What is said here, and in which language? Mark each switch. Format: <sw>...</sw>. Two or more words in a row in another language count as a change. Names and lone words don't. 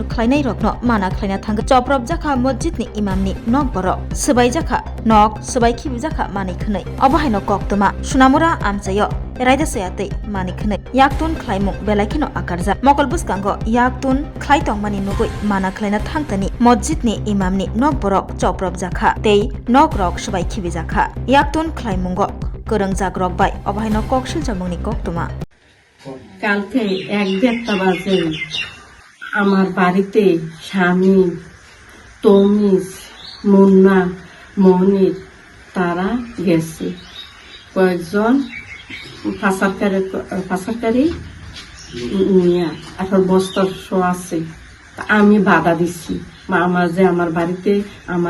<trp>Khlainai Rokno Mana Khlaina Thang Choprop Jakha Masjidni Imamni Nok Borok Sebai Jakha Nok Sebai Khibu Jakha Manikhnai Obahaino Koktoma Shunamura Amchayo Raida Sayatei Manikne Yaktun Khlaimung Belaikino Akarja Mokol Buskango Yaktun Khlaitong Mani Nugui Mana Khlaina Thangtani Masjidni Imamni Nok Borok Choprop Jakha Tei Nok Rok Sebai Khibu Jakha Yaktun Khlaimungo Gorong Jagrok Bai Obahaino Kokshil Chamungni Koktoma</trp> <bn>কালকে 1:30 বাজে আমার বাড়িতে স্বামী তমিজ মুন্না মনির তারা গেছে কয়েকজন পাচারকারী নিয়ে 18 বস্তা আছে আমি বাধা দিচ্ছি আমার বাড়িতে আমার</bn>